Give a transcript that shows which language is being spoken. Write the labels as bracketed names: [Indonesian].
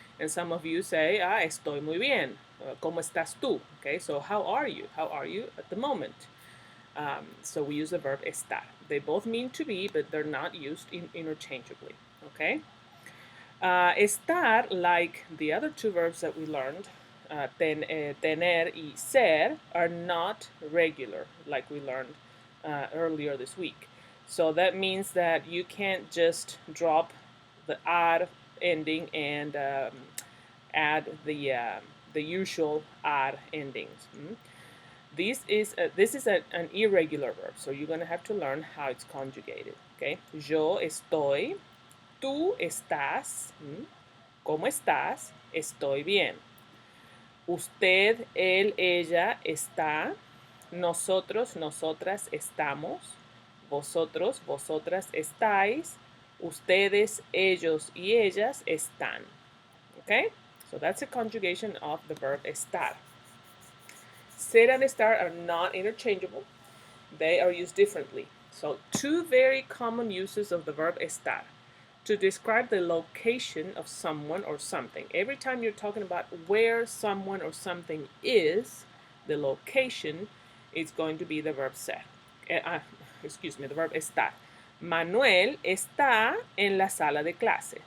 [English] And some of you say, [Spanish] estoy muy bien. ¿Cómo estás tú? [English] Okay, so how are you? How are you at the moment? So we use the verb estar. They both mean to be, but they're not used interchangeably. Okay? Estar, like the other two verbs that we learned, tener y ser, are not regular, like we learned earlier this week. So that means that you can't just drop the ar ending and add the usual ar endings. This is an irregular verb, so you're going to have to learn how it's conjugated. [Spanish] Okay, yo estoy, tú estás, ¿cómo estás? Estoy bien. Usted, él, ella está. Nosotros, nosotras estamos. Vosotros, vosotras estáis. Ustedes, ellos y ellas están. [English] Okay? So that's a conjugation of the verb estar. Ser and estar are not interchangeable. They are used differently. So two very common uses of the verb estar. To describe the location of someone or something. Every time you're talking about where someone or something is, the location is going to be the verb ser. The verb estar. [Spanish] Manuel está en la sala de clase.